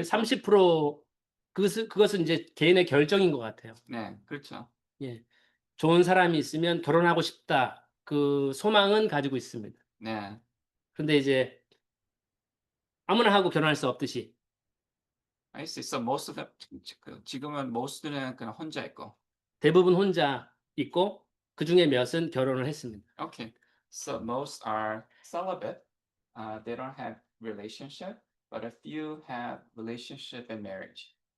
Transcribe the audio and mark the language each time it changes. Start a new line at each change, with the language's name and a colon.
Korean: 있고? 30%, 그것은 이제 개인의 결정인 것 같아요. 네, 그렇죠. 예. 좋은 사람이 있으면 결혼하고 싶다. 그 소망은 가지고 있습니다. 네. 그런데 이제 아무나 하고 결혼할 수 없듯이
English: I see. So most of them
Korean: 지금은 most는 그냥 혼자 있고. 대부분 혼자 있고 그 중에 몇은 결혼을 했습니다.
English: Okay. So most are celibate. They don't have relationship, but a few have relationship and marriage.